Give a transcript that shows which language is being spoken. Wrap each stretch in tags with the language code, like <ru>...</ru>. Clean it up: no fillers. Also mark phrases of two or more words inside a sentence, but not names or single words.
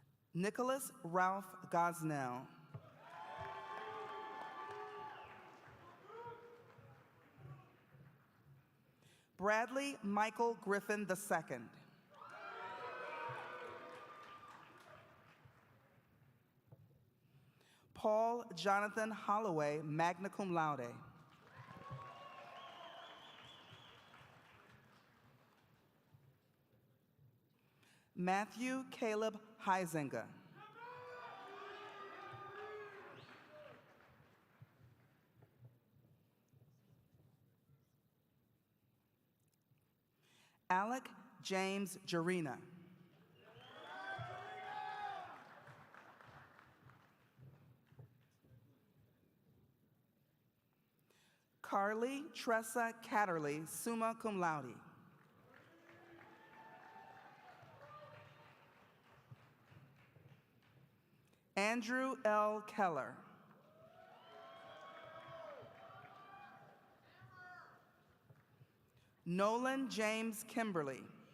<en>Nicholas Ralph Gosnell. Bradley Michael Griffin II. Paul Jonathan Holloway,</en> <la>magna cum laude.</la> <en>Matthew Caleb Heisinger. Alec James Jarina. Carly Tressa Catterley,</en> <la>summa cum laude.</la> <en>Andrew L. Keller. Nolan James Kimberly.</en>